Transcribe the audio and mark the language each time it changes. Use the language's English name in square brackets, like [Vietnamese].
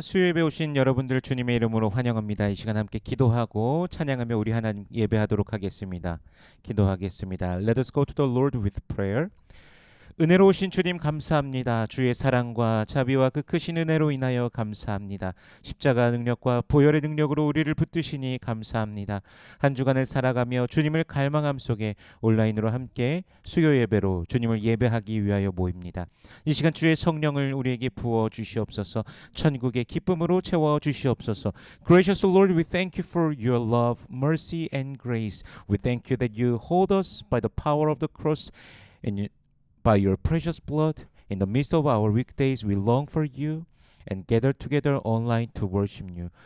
[Korean] 수요예배 오신 여러분들 주님의 이름으로 환영합니다. 이 시간 함께 기도하고 찬양하며 우리 하나님 예배하도록 하겠습니다. 기도하겠습니다. [English] Let us go to the Lord with prayer. [Korean] 은혜로우신 주님 감사합니다. 주의 사랑과 자비와 그 크신 은혜로 인하여 감사합니다. 십자가 능력과 보혈의 능력으로 우리를 붙드시니 감사합니다. 한 주간을 살아가며 주님을 갈망함 속에 온라인으로 함께 수요 예배로 주님을 예배하기 위하여 모입니다. 이 시간 주의 성령을 우리에게 부어 주시옵소서. 천국의 기쁨으로 채워 주시옵소서. [English] Gracious Lord, we thank you for your love, mercy and grace. We thank you that you hold us by the power of the cross and by your precious blood. In the midst of our weekdays, we long for you and gather together online to worship you.